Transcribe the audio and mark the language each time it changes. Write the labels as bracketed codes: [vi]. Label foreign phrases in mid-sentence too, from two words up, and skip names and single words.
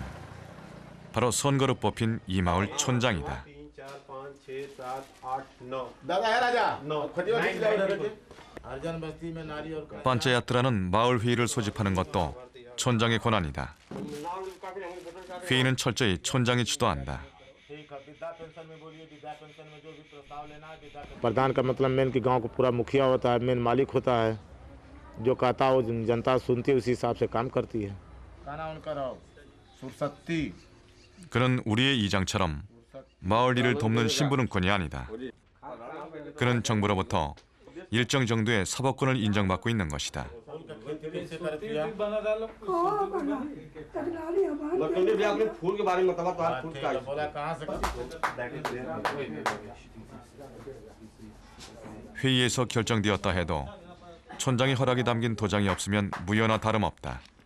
[ko] 바로 선거로 뽑힌 이 마을 촌장이다. 반차야트라는 마을 회의를 소집하는 것도 촌장의 권한이다. 회의는 철저히 촌장이 주도한다. [hi] प्रधान का मतलब मेन कि गांव को पूरा मुखिया होता है, मेन मालिक होता है। जो कहता है वो जनता सुनती है, उसी हिसाब से काम करती है। [ko] 그는 우리의 이장처럼 마을 일을 돕는 신부름꾼이 아니다. 그는 정부로부터 일정 정도의 사법권을 인정받고 있는 것이다. 회의에서 결정되었다 해도 촌장의 허락이 담긴 도장이 없으면 무효나 다름없다.